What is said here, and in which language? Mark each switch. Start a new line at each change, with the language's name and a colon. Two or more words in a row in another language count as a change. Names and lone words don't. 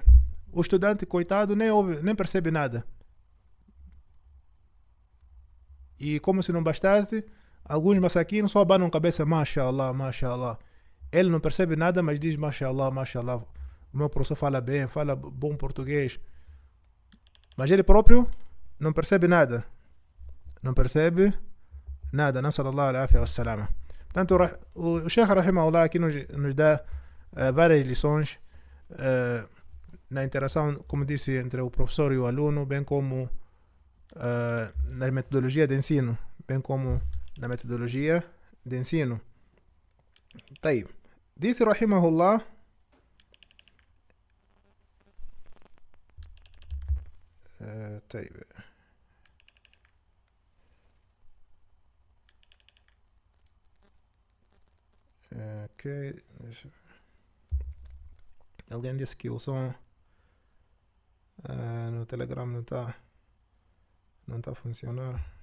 Portuguese: O estudante, coitado, nem ouve, nem percebe nada. E como se não bastasse, alguns masaquinos só abanam a cabeça,
Arabic: ما شاء الله، ما شاء الله.
Portuguese: Ele não percebe nada, mas diz
Arabic: ما شاء الله، ما شاء الله.
Portuguese: O meu professor fala bem, fala bom português. Mas ele próprio não percebe nada. Não percebe nada.
Arabic: صلى الله عليه وسلم.
Portuguese: Portanto, o Sheikh Rahimahullah aqui nos dá várias lições na interação, como disse, entre o professor e o aluno, bem como na metodologia de ensino, طيب. Disse Rahimahullah: طيب. Ok. Alguém disse que o som no Telegram não está a funcionar.